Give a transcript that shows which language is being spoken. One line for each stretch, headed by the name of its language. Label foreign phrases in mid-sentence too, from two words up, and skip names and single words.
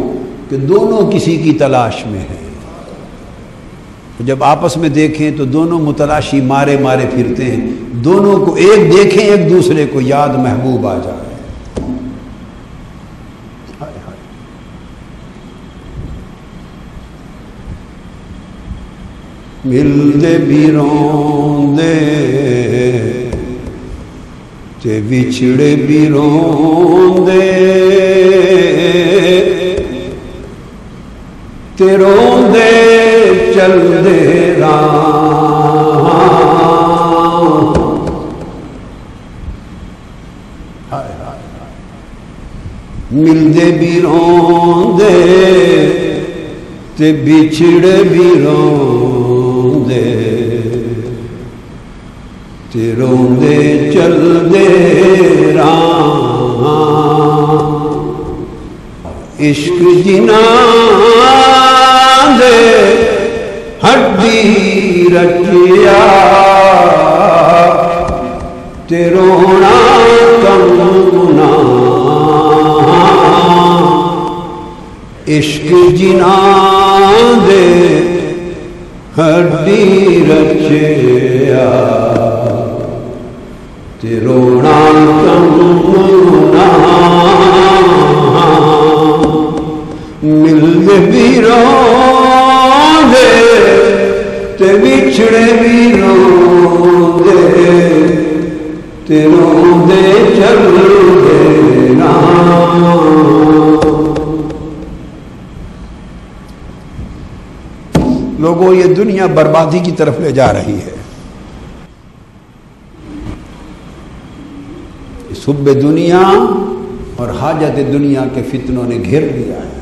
Urdu: کہ دونوں کسی کی تلاش میں ہیں. جب آپس میں دیکھیں تو دونوں متلاشی مارے پھرتے ہیں. دونوں کو ایک دیکھیں، ایک دوسرے کو یاد محبوب آ جائے.
Punjabi: ملتے بھی روندے تے بچھڑے بھی روندے تے روندے چل دے راہ. ملدے بھی روندے تے بچھڑے بھی روندے تے روندے چل دے راہ. عشق جناں دے ہڈی رچیا تے رونا کمنا. عشق جناں دے ہڈی رچیا تے رونا کمنا. ملتے بھی روندے تے بچھڑے بھی روندے تے روندے چل دے راہ.
Urdu: لوگوں یہ دنیا بربادی کی طرف لے جا رہی ہے. حب دنیا اور حاجت دنیا کے فتنوں نے گھیر لیا ہے.